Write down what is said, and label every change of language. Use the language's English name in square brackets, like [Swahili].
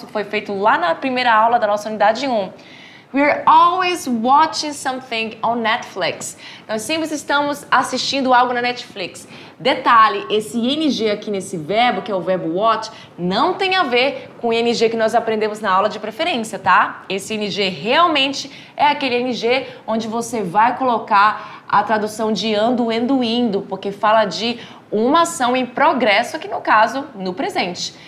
[Portuguese] Isso foi feito lá na primeira aula da nossa unidade 1. [English] We're always watching something on Netflix. [Portuguese] Nós sempre estamos assistindo algo na Netflix. Detalhe, esse ing aqui nesse verbo, que é o verbo watch, não tem a ver com o ing que nós aprendemos na aula de preferência, tá? Esse ing realmente é aquele ing onde você vai colocar a tradução de ando, indo, porque fala de uma ação em progresso, aqui no caso, no presente.